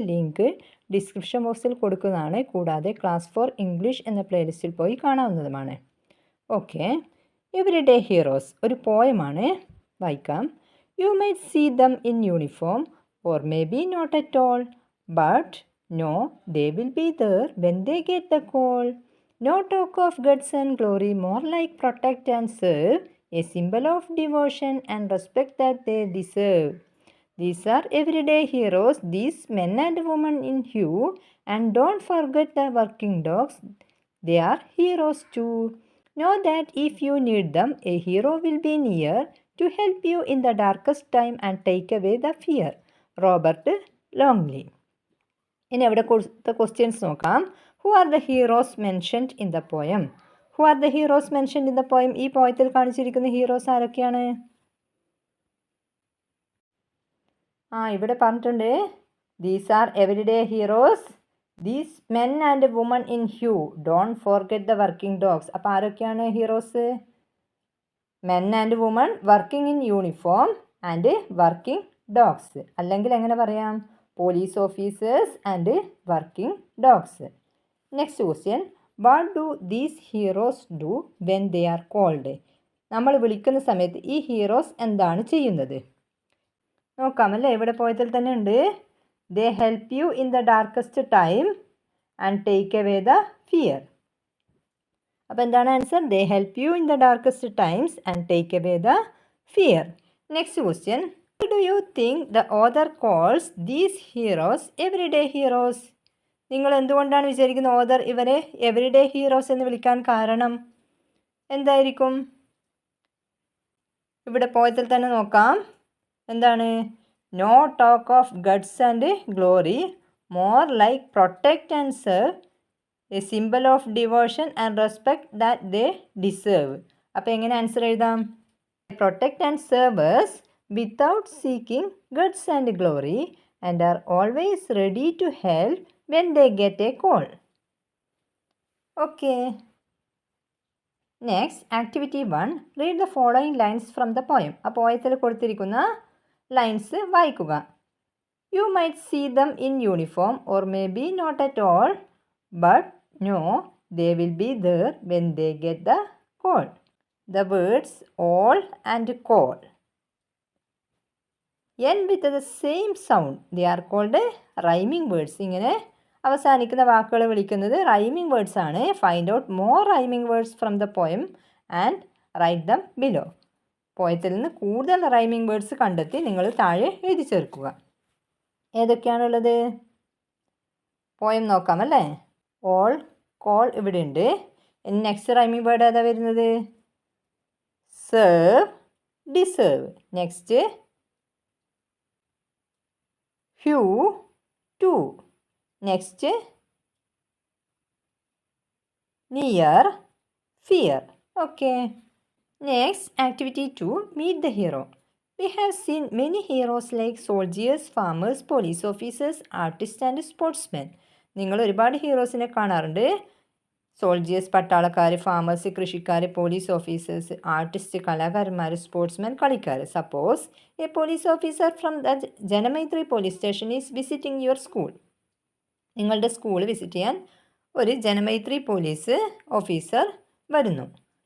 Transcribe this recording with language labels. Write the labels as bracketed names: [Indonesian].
[Malayalam] Link description ബോക്സിൽ കൊടുക്കുന്നതാണ്. കൂടാതെ ക്ലാസ് 4 ഇംഗ്ലീഷ് എന്ന പ്ലേലിസ്റ്റിൽ പോയി കാണാവുന്നതുമാണ്. ഓക്കെ, എവരിഡേ ഹീറോസ് ഒരു പോയമാണ്. വായിക്കാം. [English] You might see them in uniform or may be not at all, but no, they will be there when they get the call. No talk of guts and glory, more like protect and serve, a symbol of devotion and respect that they deserve. These are everyday heroes, these men and women in hue, and don't forget the working dogs, they are heroes too. Know that if you need them, a hero will be near to help you in the darkest time and take away the fear. Robert Longley. [Malayalam] ഇനി അവിടെ കൊടുത്ത questions നോക്കാം. [English] Who are the heroes mentioned in the poem? Who are the heroes mentioned in the poem? [Malayalam] ഈ പോയത്തിൽ കാണിച്ചിരിക്കുന്ന heroes ആരൊക്കെയാണ്? ഇവിടെ പറഞ്ഞിട്ടുണ്ട്, [English] These are everyday heroes, these men and women in hue, don't forget the working dogs. [Malayalam] അപ്പോൾ ആരൊക്കെയാണ് heroes? [English] Men and women, working in uniform and working dogs. [Malayalam] അല്ലെങ്കിൽ എങ്ങനെ പറയാം? [English] Police officers and working dogs. Next question, what do these heroes do when they are called? [Malayalam] നമ്മൾ വിളിക്കുന്ന സമയത്ത് ഈ heroes എന്താണ് ചെയ്യുന്നത്? നോക്കാം അല്ലേ, ഇവിടെ പോയതിൽ തന്നെ ഉണ്ട്. [English] They help you in the darkest time and take away the fear. [Malayalam] അപ്പോൾ എന്താണ് answer? [English] They help you in the darkest times and take away the fear. Next question, why do you think the author calls these heroes everyday heroes? [Malayalam] നിങ്ങൾ എന്തുകൊണ്ടാണ് വിചാരിക്കുന്നത് author ഇവരെ everyday heroes എന്ന് വിളിക്കാൻ കാരണം എന്തായിരിക്കും? ഇവിടെ പോയതിൽ തന്നെ നോക്കാം. എന്താണ്? [English] No talk of guts and glory, more like protect and serve, a symbol of devotion and respect that they deserve. [Malayalam] അപ്പോൾ എങ്ങനെ ആൻസർ എഴുതാം? [English] Protect and servers without seeking guts and glory and are always ready to help when they get a call. Okay. Next, activity 1. Read the following lines from the poem. [Malayalam] ആ പോയത്തിൽ കൊടുത്തിരിക്കുന്ന lines വായിക്കുക. [English] You might see them in uniform or maybe not at all, but no, they will be there when they get the call. The words all and call end with the same sound. They are called rhyming words. [Malayalam] ഇങ്ങനെ അവസാനിക്കുന്ന വാക്കുകൾ വിളിക്കുന്നത് rhyming words ആണ്. [English] Find out more rhyming words from the poem and write them below. [Malayalam] പോയത്തിൽ നിന്ന് കൂടുതൽ rhyming words കണ്ടെത്തി നിങ്ങൾ താഴെ എഴുതി ചേർക്കുക. ഏതൊക്കെയാണുള്ളത്? പോയം നോക്കാം അല്ലേ. ഓൾ, കോൾ ഇവിടെ ഉണ്ട്. നെക്സ്റ്റ് റൈമിംഗ് വേർഡ് ഏതാ വരുന്നത്? [English] Serve, deserve. Next hue, to. Next, near, fear. Okay. Next, activity 2, meet the hero. We have seen many heroes like soldiers, farmers, police officers, artists and sportsmen. [Malayalam] നിങ്ങൾ ഒരുപാട് ഹീറോസിനെ കാണാറുണ്ട്. Soldiers പട്ടാളക്കാർ, farmers കൃഷിക്കാർ, police officers, artist കലാകാരന്മാർ, sportsman കളിക്കാർ. [English] Suppose a police officer from the Janamaithri police station is visiting your school. [Malayalam] നിങ്ങളുടെ school visit ചെയ്യാൻ ഒരു ജനമൈത്രി പോലീസ് ഓഫീസർ വരുന്നു.